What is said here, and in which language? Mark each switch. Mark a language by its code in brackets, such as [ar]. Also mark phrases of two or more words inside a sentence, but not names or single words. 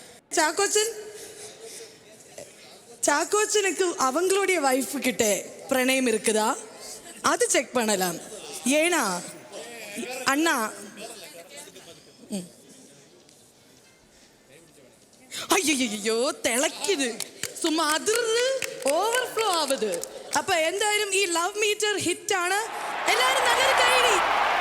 [ta] சாக்கோச்சனுக்கு அவங்களுடைய வைஃப் கிட்ட பிரணயம் இருக்குதா அது செக் பண்ணலாம் ஏனா அண்ணா ஐயோ തിളക്കിത് சும்மா அதிர்ந்து ஓவர்ஃப்ளோ ஆகுது அப்ப [ml] എന്തായാലും ഈ [en] love meter [ml] ഹിറ്റ് ആണ് എല്ലാവരും നല്ലൊരു കൈ